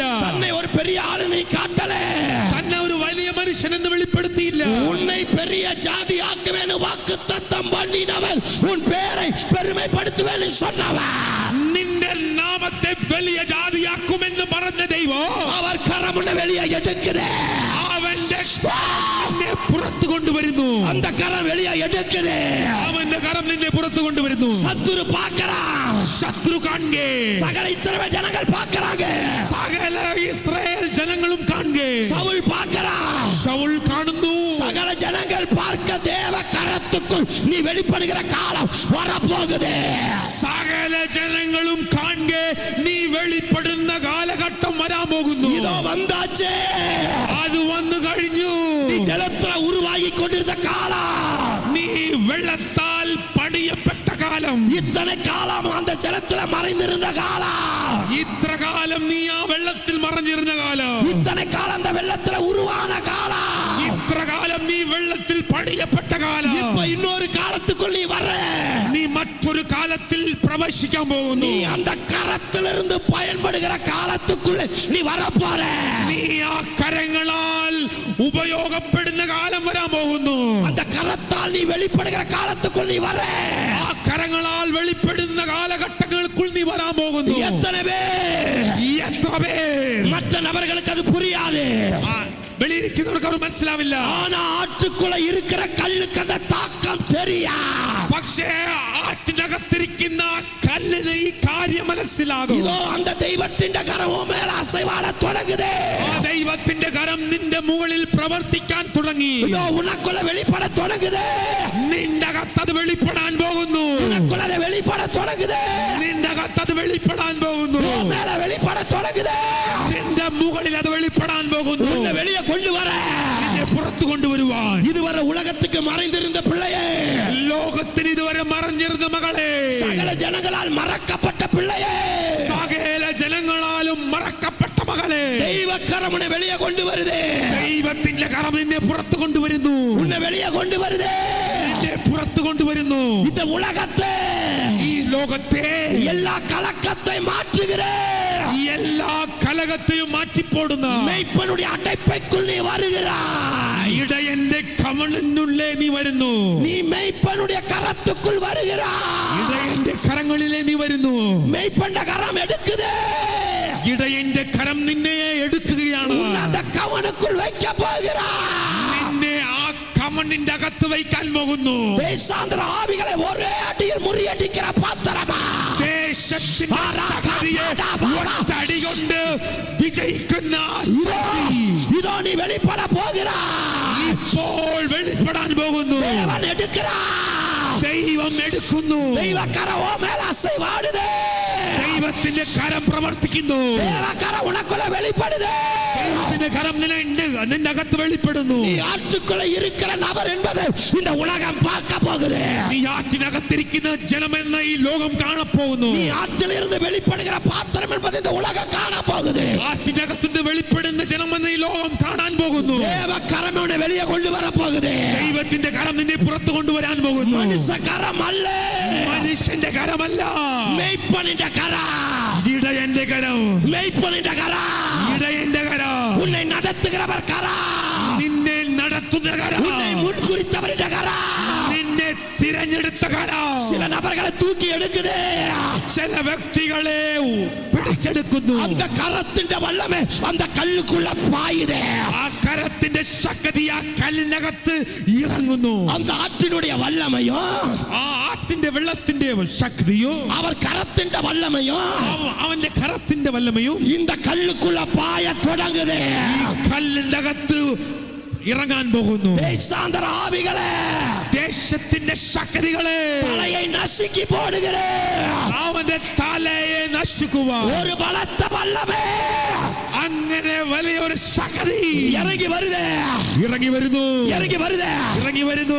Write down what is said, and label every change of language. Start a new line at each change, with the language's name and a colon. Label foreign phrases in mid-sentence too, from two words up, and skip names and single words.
Tamil: தன்னை ஒரு பெரிய ஆளு நீ காட்டல,
Malayalam: തന്നെ ഒരു വലിയ മനുഷ്യനെന്ന് വെളിപ്പെടുത്തിയില്ല.
Tamil: உன்னை பெரிய ஜாதி ஆக்குவேன் வாக்கு தத்தம் பண்ணினவன், உன் பேரை பெருமைப்படுத்துவேன் சொன்னவன்,
Malayalam: നിന്റെ നാമത്തെ വലിയ ജാതിയാക്കുമെന്ന് പറഞ്ഞ ദൈവം
Tamil: அவர் கரம் உன்னை வெளியே எடுக்குது.
Malayalam: അവന്റെ നിന്നെ പുറത്തു കൊണ്ടുവരുന്നു.
Tamil: அந்த கரம் வெளியே எடுக்குது.
Malayalam: അവന്റെ കരം നിന്നെ പുറത്തു കൊണ്ടുവരുന്നു.
Tamil: சத்துரு பார்க்கறான்,
Malayalam: ശത്രു കാണുകേ.
Tamil: சகல இஸ்ரவேல் ஜனங்கள் பார்க்கறாங்க,
Malayalam: സകല ഇസ്രായേൽ ജനങ്ങളും കാണുകേ.
Tamil: சவுல் பார்க்கறான்,
Malayalam: ശൗൽ കാണുന്നു.
Tamil: சகல ஜனங்கள் பார்க்க தேவ கரத்துக்குள் நீ வெளிப்படுகிற காலம் வரப்போகுது.
Malayalam: സകല ജനങ്ങളും കാണുകേ. നീ വെളിപ്പെടുന്ന കാലഘട്ടം വരാൻ പോകുന്നു.
Tamil: இதோ வந்தாச்சே,
Malayalam: അത് വന്നു കഴിഞ്ഞു.
Tamil: நீ ஜலத்துல உருவாகி கொண்டிருந்த காலம்,
Malayalam: നീ വെള്ളത്താൽ പണിയപ്പെട്ട കാലം,
Tamil: இத்தனை காலம் அந்த ஜலத்துல மறைந்திருந்த காலம்,
Malayalam: ഇത്ര കാലം നീ ആ വെള്ളത്തിൽ മറഞ്ഞിരുന്ന കാലം,
Tamil: இத்தனை காலம் அந்த வெள்ளத்துல உருவான காலம்,
Malayalam: ഇത്ര കാലം നീ വെള്ളത്തിൽ പണിയപ്പെട്ട കാലം.
Tamil: இப்ப இன்னொரு காலத்துக்குள் நீ வர,
Malayalam: നീ മറ്റൊരു കാലത്തിൽ പ്രവേശിക്കാൻ പോകുന്നു.
Tamil: நீ அந்த கரத்திலிருந்து பயன்படுகிற காலத்துக்குள்ள நீ வரப்போற.
Malayalam: നീ ആ കരങ്ങളാൽ ഉപയോഗപ്പെടുന്ന കാലം വരാൻ പോകുന്നു.
Tamil: அந்த கரத்தால் நீ வெளிப்படுகிற காலத்துக்குள் நீ வர.
Malayalam: ആ കരങ്ങളാൽ വെളിപ്പെടുന്ന കാലഘട്ടങ്ങൾക്കുள் നീ വരാൻ പോകുന്നു.
Tamil: எத்தனை பேர்,
Malayalam: എത്ര പേർ,
Tamil: மற்ற நபர்களுக்கு அது புரியாது,
Malayalam: വെളിയിരിക്കുന്നവർക്ക് അവർ മനസ്സിലാവില്ല.
Tamil: ஆனா ஆற்றுக்குள்ள இருக்கிற கல்லுக்கு அந்த தாக்கம் தெரியா.
Malayalam: പക്ഷേ ആറ്റിനകത്തിരിക്കുന്ന കല്ലിന് ഈ കാര്യം മനസ്സിലാകും.
Tamil: இதோ அந்த தெய்வத்தின் கரமும் மேல அசைவாட தொடங்குதே.
Malayalam: ആ ദൈവത്തിന്റെ കരം നിന്റെ മുകളിൽ പ്രവർത്തിക്കാൻ തുടങ്ങി.
Tamil: இதோ உனக்குள்ள வெளிப்பட தொடங்குதே.
Malayalam: നിന്റെ അകത്തത് വെളിപ്പെടാൻ പോകുന്നു.
Tamil: உனக்குள்ள அது வெளிப்பட தொடங்குதே.
Malayalam: നിന്റെ അകത്തത് വെളിപ്പെടാൻ പോകുന്നു.
Tamil: உன் மேல வெளிப்பட தொடங்குதே.
Malayalam: നിന്റെ മുകളിൽ അത് വെളിപ്പെടാൻ പോകുന്നു.
Tamil: உன்னை வெளியே கொண்டு வர,
Malayalam: നിന്നെ പുറത്തു കൊണ്ടുവരുവാൻ.
Tamil: இதுவரை உலகத்துக்கு மறைந்திருந்த பிள்ளையே,
Malayalam: ലോകത്തിന് ഇതുവരെ മറഞ്ഞിരുന്ന മകളെ,
Tamil: சகல ஜனங்களால் மறக்கப்பட்ட பிள்ளையே,
Malayalam: സകല ജനങ്ങളാലും മറക്കപ്പെട്ട മകളെ,
Tamil: தெய்வக்கரம் உன்னை வெளியே கொண்டு வருதே.
Malayalam: ദൈവത്തിന്റെ കരം നിന്നെ പുറത്തു കൊണ്ടുവരുന്നു.
Tamil: உன்னை வெளியே கொண்டு வருதே.
Malayalam: നിന്നെ പുറത്തു കൊണ്ടുവരുന്നു.
Tamil: இந்த உலகத்தை,
Malayalam: ഈ ലോകത്തെ
Tamil: எல்லா கலக்கத்தை மாற்றுகிற
Malayalam: എല്ലാ കലകത്തെയും മാറ്റിപ്പോടുന്ന
Tamil: மெய்ப்பனுடைய அடைப்பைக்குள் நீ வருகிறாய்.
Malayalam: ഇടയന്റെ കവണിനുള്ളേ നീ വരുന്നു.
Tamil: நீ மெய்ப்பனுடைய கரத்துக்குள் வருகிறாய்.
Malayalam: ഇടയന്റെ കരങ്ങളിലേ നീ വരുന്നു.
Tamil: மெய்ப்பண்ட கரம் எடுக்குதே.
Malayalam: ഇടയന്റെ കരം നിന്നെ എടുക്കുകയാണ്.
Tamil: உன்னை அந்த கவனுக்குள் வைக்க போகிறாய்.
Malayalam: നിന്നെ ആ കവണിന്റെ അകത്ത് വയ്ക്കാൻ പോകുന്നു.
Tamil: தேசாந்திர ஆவிகளை ஒரே அடியில் முறியடிக்கிற பாத்திரமா,
Malayalam: ദേശത്തിന്റെ ശക്തിയെ ഒറ്റയടി കൊണ്ട് വിജയിക്കുന്ന ശക്തി
Tamil: இதோ நீ வெளிப்பட போகிறாய்.
Malayalam: ഇപ്പോൾ വെളിപ്പെടാൻ പോകുന്നു.
Tamil: தேவன் எடுக்கிறார்.
Malayalam: ദൈവം എടുക്കുന്നു.
Tamil: தெய்வ கரவோ மேல அசைவாடுதே.
Malayalam: ദൈവത്തിന്റെ കരം പ്രവർത്തിക്കുന്നു.
Tamil: தேவ கரம் உனக்குள்ள வெளிப்படுதே.
Malayalam: ദൈവത്തിന്റെ കരം നിന്റെ അകത്ത് വെളിപ്പെടുന്നു.
Tamil: நீ ஆற்றுக்குள்ள இருக்கிற நபர் என்பது இந்த உலகம் பார்க்க போகுது.
Malayalam: നീ ആറ്റിനകത്തിരിക്കുന്ന ജനമെന്ന ഈ ലോകം കാണപ്പോകുന്നു.
Tamil: நீ ஆற்றிலிருந்து வெளிப்படுகிற பாத்திரம் என்பது இந்த உலகம் காண போகுது.
Malayalam: ആറ്റിനകത്തുനിന്ന് വെളിപ്പെടുന്ന ജനമെന്ന ഈ ലോകം കാണാൻ പോകുന്നു.
Tamil: தேவ கரம் உன்னை வெளியே கொண்டு வர போகுது.
Malayalam: ദൈവത്തിന്റെ കരം നിന്നെ പുറത്തു കൊണ്ടുവരാൻ പോകുന്നു.
Tamil: மனுஷ கரம் அல்ல,
Malayalam: മനുഷ്യന്റെ കരമല്ല,
Tamil: மெய்ப்பனின் கரம்,
Malayalam: ഇടയന്റെ കരം,
Tamil: மெய்ப்பனின் கரம்,
Malayalam: ഇടയന്റെ കരം,
Tamil: உன்னை நடத்துகிறவர் கரம்,
Malayalam: നിന്നെ നടത്തുന്ന കരം,
Tamil: உன்னை முன்குறித்தவரின் கரம்,
Malayalam: നിന്നെ തിരഞ്ഞെടുത്ത കരം,
Tamil: சில நபர்களை தூக்கி எடுக்குது.
Malayalam: ചില വ്യക്തികളെ പിടിച്ചു വലിച്ചെടുക്കുന്നു.
Tamil: அந்த கரത്തിന്റെ வல்லமை அந்த கல்லுக்குள்ள பாயுதே.
Malayalam: ആ കരത്തിന്റെ ശക്തി ആ കല്ലിനകത്ത് ഇറങ്ങുന്നു.
Tamil: அந்த ஆற்றினுடைய வல்லமையோ,
Malayalam: ആ ആറ്റിന്റെ വെള്ളത്തിന്റെ ശക്തിയോ,
Tamil: அவர் கரത്തിന്റെ வல்லமையோ
Malayalam: അവന്റെ കരത്തിന്റെ വല്ലമയും
Tamil: இந்த கல்லுக்குள்ள பாய தொடங்குது.
Malayalam: കല്ലിന്റെ അകത്ത് ഇറങ്ങാൻ പോകുന്നു.
Tamil: தேசாந்தர ஆவிகளே,
Malayalam: ദേശത്തിന്റെ ശക്തികളെ
Tamil: தலையை நசுக்கி போடுகிறேன்.
Malayalam: അവന്റെ തലയെ നശിക്കുവാൻ
Tamil: ஒரு பலத்த வல்லமை
Malayalam: അങ്ങനെ വലിയൊരു ശക്തി
Tamil: இறங்கி வருது,
Malayalam: ഇറങ്ങി വരുന്നു,
Tamil: இறங்கி வருது,
Malayalam: ഇറങ്ങി വരുന്നു,